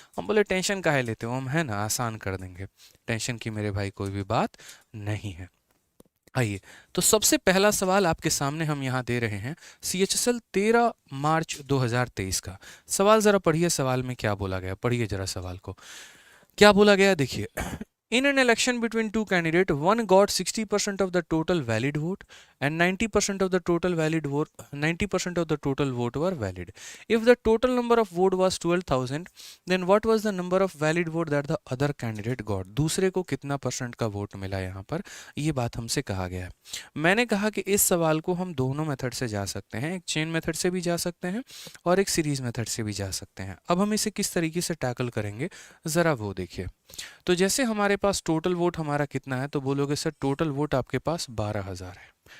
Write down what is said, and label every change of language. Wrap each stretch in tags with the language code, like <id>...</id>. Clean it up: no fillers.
<hi>हम बोले टेंशन काहे लेते हो, हम है ना आसान कर देंगे, टेंशन की मेरे भाई कोई भी बात नहीं है। आइए, तो सबसे पहला सवाल आपके सामने हम यहाँ दे रहे हैं CHSL 13 मार्च 2023 का सवाल। जरा पढ़िए सवाल में क्या बोला गया, पढ़िए जरा सवाल को क्या बोला गया।</hi> <en>देखिए, in an election between two candidates, one got 60% of the total valid vote and 90% of the total valid vote, 90% of the total vote were valid. If the total number of vote was 12,000, then what was the number of valid vote that the other candidate got?</en> <hi>दूसरे को कितना percent का vote मिला यहाँ पर, ये बात हमसे कहा गया है। मैंने कहा कि इस सवाल को हम दोनों मेथड से जा सकते हैं, एक चेन मेथड से भी जा सकते हैं और एक सीरीज मेथड से भी जा सकते हैं। अब हम इसे किस तरीके से टैकल करेंगे, ज़रा वो देखिए। तो जैसे हमारे पास टोटल वोट हमारा कितना है, तो बोलोगे सर टोटल वोट आपके पास 12,000 है।</hi>